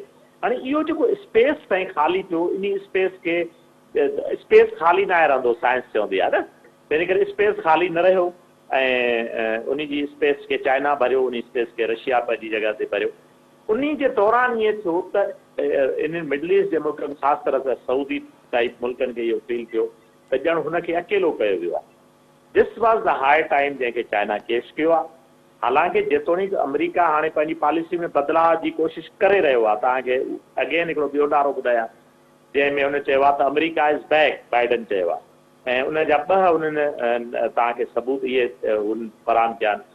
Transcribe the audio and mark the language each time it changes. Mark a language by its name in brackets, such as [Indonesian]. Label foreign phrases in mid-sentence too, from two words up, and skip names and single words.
[Sindhi] हाणे इहो जेको स्पेस ताईं ख़ाली थियो, इन स्पेस खे स्पेस ख़ाली न आहे रहंदो, साइंस चवंदी आहे न, तंहिं करे स्पेस ख़ाली न रहियो ऐं उन जी स्पेस खे चाइना भरियो, उन स्पेस खे रशिया पंहिंजी जॻह ते भरियो। उन जे दौरान ईअं थियो त इन मिडल ईस्ट जे मुल्कनि, ख़ासि तरह सां सऊदी टाइप मुल्कनि खे इहो फील थियो त ॼण हुनखे अकेलो कयो वियो आहे। [English] This was the high time [Sindhi] जंहिंखे चाइना केस कयो आहे। हालांकि जेतोणीकि अमेरिका हाणे पंहिंजी पॉलिसी में बदिलाव जी कोशिशि करे रहियो आहे, तव्हांखे अगेन हिकिड़ो ॿियो नारो ॿुधायां जंहिंमें हुन चयो आहे त [English] America is back, [Sindhi] बाइडन चयो आहे, ऐं उन जा ॿ उन्हनि तव्हांखे सबूत इहे फराहम कया आहिनि।